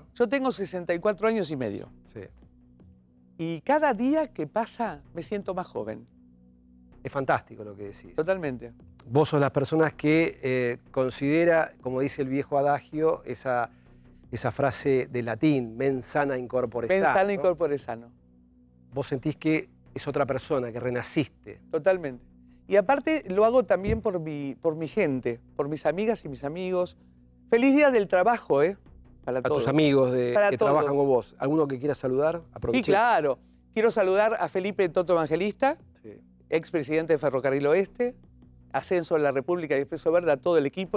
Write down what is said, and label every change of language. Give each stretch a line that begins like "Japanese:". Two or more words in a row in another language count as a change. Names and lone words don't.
Spanish: Yo tengo 64 años y medio. Sí. Y cada día que pasa me siento más joven. Es fantástico lo que decís. Totalmente. Vos sos las personas que considera, como dice el viejo adagio, esa frase de latín,
Latin: mens sana in corpore sano. Mens sana in
Spanish: ¿no?
Latin: corpore sano.
Spanish: Vos sentís que es otra persona, que renaciste. Totalmente. Y aparte lo hago también por mi gente, por mis amigas y mis amigos. Feliz día del trabajo, para A todos. tus amigos Para que todos. trabajan con vos. ¿Alguno que quieras saludar? Sí, Aproveché. claro. Quiero saludar a Felipe Toto Evangelista, expresidente de Ferrocarril Oeste, Ascenso de la República y Expreso Verde, a todo el equipo.